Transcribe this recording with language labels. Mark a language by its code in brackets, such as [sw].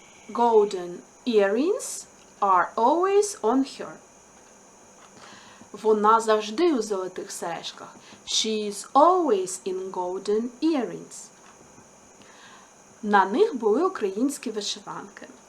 [en] Golden earrings are always on her. [uk] Вона завжди у золотих сережках. [en] She is always in golden earrings. [uk] На них були українські вишиванки.